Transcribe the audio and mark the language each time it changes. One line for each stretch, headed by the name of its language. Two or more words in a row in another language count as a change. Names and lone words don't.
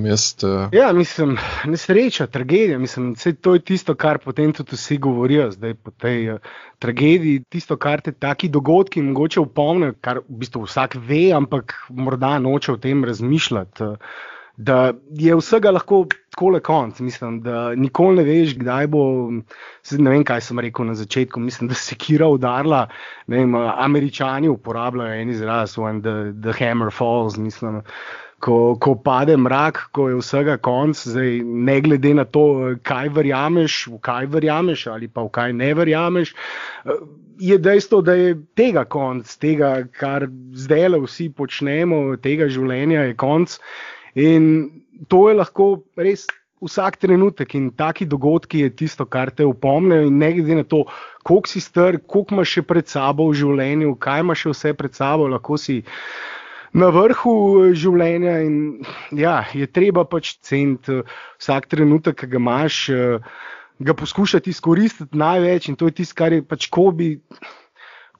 Slovenian: Ja, nesreča, tragedija, to je tisto, kar potem tudi vsi govorijo zdaj po tej tragediji, tisto, kar te taki dogodki mogoče upomnijo, kar v bistvu vsak ve, ampak morda noče o tem razmišljati, da je vsega lahko takole konc, da nikoli ne veš, kdaj bo, ne vem, kaj sem rekel na začetku, da sekira udarila, ne vem, Američani uporabljajo en izraz,
English: when the hammer falls,
Slovenian: ko pade mrak, ko je vsega konc, zdaj ne glede na to, v kaj verjameš ali pa v kaj ne verjameš, je dejstvo, da je tega konc, tega, kar zdaj vsi počnemo, tega življenja je konc in to je lahko res vsak trenutek in taki dogodki je tisto, kar te upomnejo in ne glede na to, koliko si star, koliko imaš še pred sabo v življenju, kaj imaš še vse pred sabo, lahko si na vrhu življenja in ja, je treba pač ceniti vsak trenutek, ki ga imaš, ga poskušati izkoristiti največ in to je tisto, kar je